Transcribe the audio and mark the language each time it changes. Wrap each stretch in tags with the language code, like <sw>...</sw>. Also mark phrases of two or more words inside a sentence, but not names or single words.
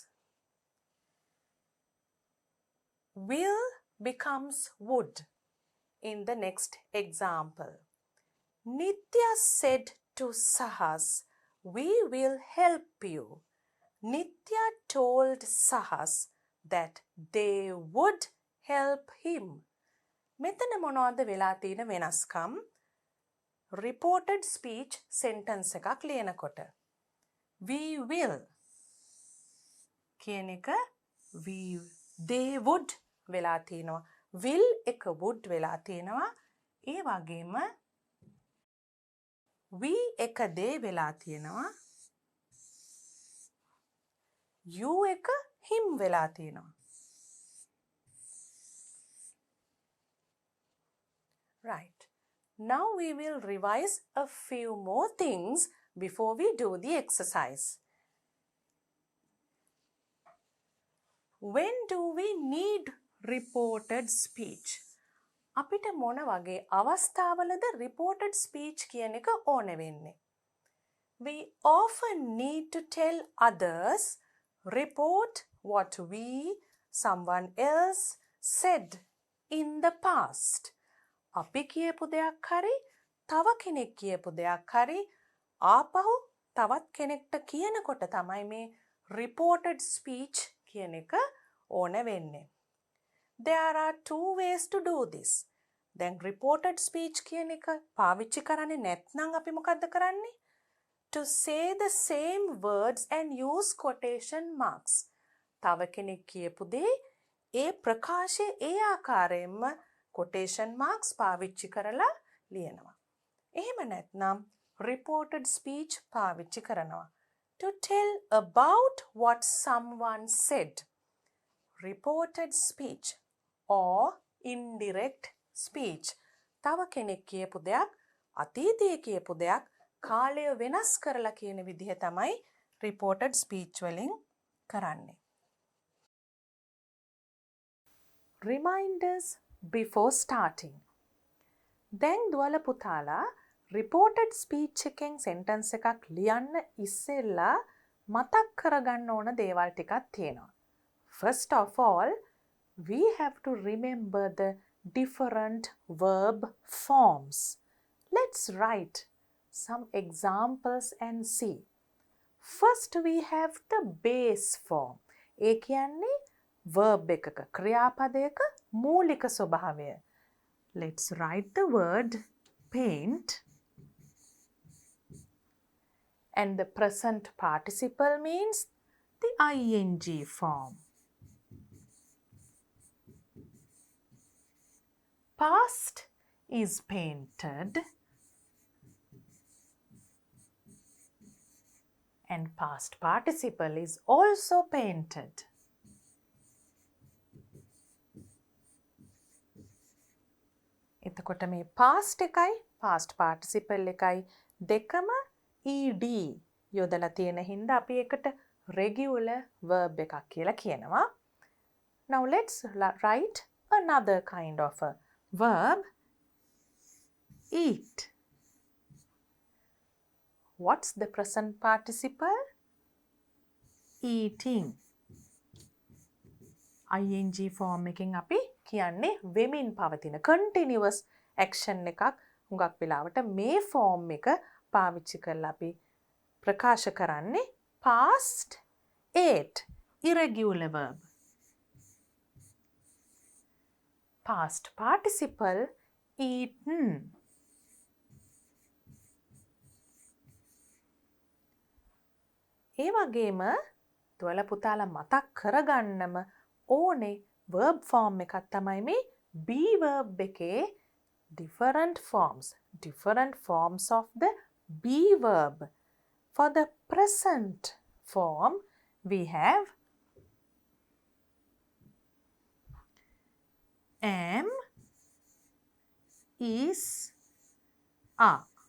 <en>Will becomes would in the next example. Nitya said to Sahas, we will help you. Nitya told Sahas that they would help him.</en> <si>මෙතන මොනවද වෙලා තියෙන වෙනස්කම්?</si> <en>Reported speech sentence</en> <si>එකක් ලියනකොට</si> <en>we will</en> <si>කියන එක</si> <en>they would</en> <si>වෙලා තියෙනවා. will එක would වෙලා තියෙනවා. ඒ වගේම we එක they වෙලා තියෙනවා. you එක him වෙලා තියෙනවා.</si> <en>Right. Now we will revise a few more things before we do the exercise. When do we need reported speech?</en> <si>අපිට මොන වගේ අවස්ථාවලද</si> <en>reported speech</en> <si>කියන එක ඕනේ වෙන්නේ?</si> <en>We often need to tell others, report what we, someone else said in the past.</en> <si>අපි කියපු දෙයක් හරි තව කෙනෙක් කියපු දෙයක් හරි ආපහු තවත් කෙනෙක්ට කියනකොට තමයි මේ</si> <en>reported speech</en> <si>කියන එක ඕන වෙන්නේ.</si> <en>There are two ways to do this.</en> <si>දැන්</si> <en>reported speech</en> <si>කියන එක පාවිච්චි කරන්නේ නැත්නම් අපි මොකද්ද කරන්නේ?</si> <en>To say the same words and use quotation marks.</en> <si>තව කෙනෙක් කියපු දේ ඒ ප්‍රකාශය ඒ ආකාරයෙන්ම</si> <en>quotation marks</en> <si>පාවිච්චි කරලා ලියනවා. එහෙම නැත්නම්</si> <en>reported speech</en> <si>පාවිච්චි කරනවා.</si> <en>To tell about what someone said. Reported speech or indirect speech.</en> <si>තව කෙනෙක් කියපු දෙයක් අතීතයේ කියපු දෙයක් කාලය වෙනස් කරලා කියන විදිහ තමයි</si> <en>reported speech</en> <si>වලින් කරන්නේ.</si> <en>Reminders before starting.</en> <si>දැන් දුවල පුතාලා</si> <en>reported speech</en> <si>එකෙන් sentence එකක් ලියන්න ඉස්සෙල්ලා මතක් කරගන්න ඕන දේවල් ටිකක් තියෙනවා.</si> <en>First of all, we have to remember the different verb forms. Let's write some examples and see. First we have the base form.</en> <si>ඒ කියන්නේ verb එකක ක්‍රියාපදයක මූලික ස්වභාවය.</si> <en>Let's write the word paint. And the present participle means the ing form. Past is painted. And past participle is also painted.</en> <si>එතකොට මේ past එකයි</si> <en>past participle</en> <si>එකයි දෙකම ed යොදලා තියෙන හින්දා අපි එකට</si> <en>regular verb</en> <si>එකක් කියලා කියනවා.</si> <en>Now let's write another kind of a verb. Eat. What's the present participle?</en> <si>Eating.</si> <en>ing form</en> <si>එකෙන් අපි කියන්නේ වෙමින් පවතින</si> <en>continuous action</en> <si>එකක්. හුඟක් වෙලාවට මේ form එක පාවිච්චි කරලා අපි ප්‍රකාශ කරන්නේ</si> <en>past ate irregular verb. Past participle eaten.</en> <si>ඒ වගේම දුවල පුතාලා මතක් කරගන්නම ඕනේ</si> <en>verb form</en> <si>එකක් තමයි මේ</si> <en>be verb</en> <si>එකේ</si> <en>different forms of the be verb. For the present form we have am, is, are.</en>